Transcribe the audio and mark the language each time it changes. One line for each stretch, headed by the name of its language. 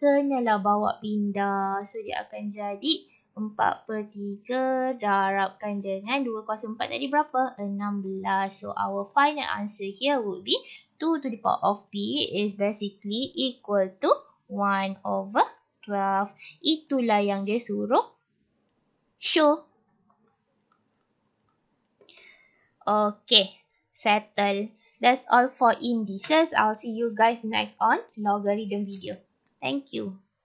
Malay: Kenalah bawa pindah. So, dia akan jadi 4/3 darabkan dengan 2 kuasa 4 tadi berapa? 16.
English: So, our final answer here would be 2 to the power of p is basically equal to 1 over 12.
Malay: Itulah yang dia suruh show.
English: Okay, settle. That's all for indices. I'll see you guys next on logarithm video. Thank you.